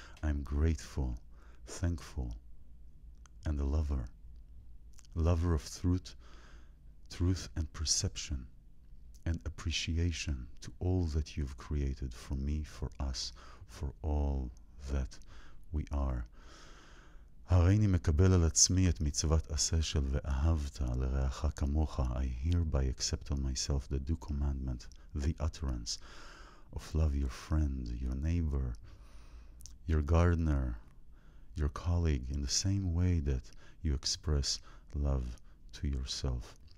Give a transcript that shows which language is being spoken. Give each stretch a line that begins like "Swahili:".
English: I'm grateful, thankful, and a lover of truth and perception and appreciation to all that you've created for me, for us, for all that we are.
Hebrew: הריני מקבל על עצמי את מצוות עשה של ואהבת לרעך כמוך.
English: I hereby accept on myself the due commandment, the utterance of love your friend, your neighbor, your gardener, your colleague, in the same way that you express love to yourself.